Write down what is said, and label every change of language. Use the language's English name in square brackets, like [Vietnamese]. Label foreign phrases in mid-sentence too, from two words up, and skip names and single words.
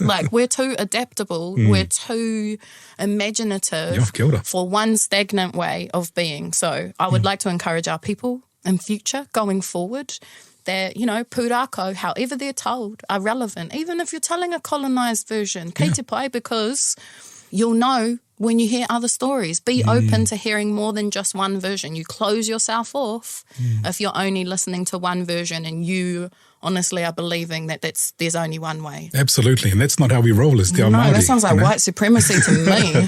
[English] Like, we're too adaptable. We're too imaginative for one stagnant way of being. So I would like to encourage our people in future, going forward, that, you know, pūrākau, however they're told, are relevant. Even if you're telling a colonised version, [Māori] kei te pai, [English] because you'll know when you hear other stories. Be open to hearing more than just one version. You close yourself off if you're only listening to one version and you honestly are believing that there's only one way. Absolutely, and that's not how we roll as [Māori] Te Ao Māori. [English] That sounds like white supremacy to me.